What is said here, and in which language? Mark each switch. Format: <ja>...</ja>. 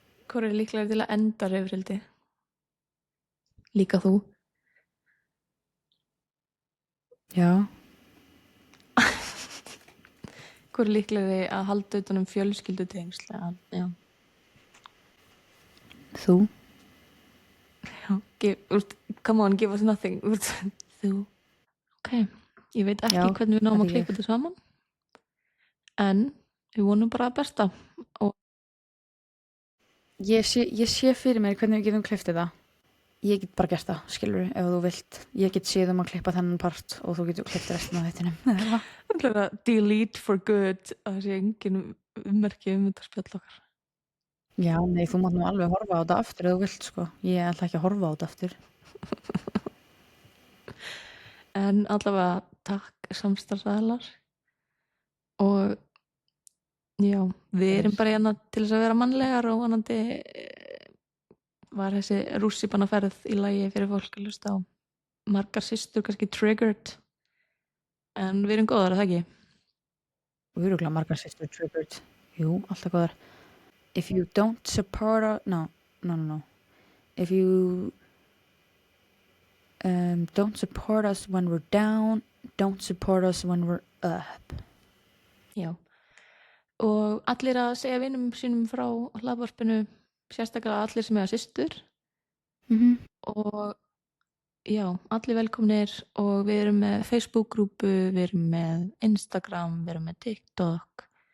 <is>Hvor er líklega til að enda rifrildi? Líka þú? Já. Hvor er líklega að halda utan fjölskyldutengsl? Já. Þú.</is> <en>Já, come on, give us nothing.</en> <is>Þú. Ok, ég veit ekki hvernig við náum að klippa þetta saman. En við vonum bara að besta. Og ég sé fyrir mér hvernig við getum klippt þetta. Ég get bara gert það, skilur, ef þú vilt. Ég get séð að klippa þennan part og þú getur klippt restina af þettinum. Það er að</is> <en>delete for good</en> <is>að það sé engin ummerki þetta spjall okkar. Já, nei, þú mátt nú alveg horfa á þetta aftur ef þú vilt, sko. Ég ætla ekki að horfa á þetta aftur. En allavega takk samstarfsaðilar og já, við erum bara hérna til þess að vera mannlegar og vonandi var þessi rússíbanaferð í lagi fyrir fólk að hlusta á margar systur kannski triggered en við erum góðar, það ekki? Og örugglega margar systur triggered. Jú, alltaf góðar.</is> <en>If you don't support us, no. If you don't support us when we're down, don't support us when we're up.</en> <is>Já. Og allir að segja vinum sínum frá hlaðvarpinu, sérstaklega allir sem eiga systur. Og já, allir velkomnir og við erum með Facebook-grúpu, við erum með Instagram, við erum með TikTok.</is>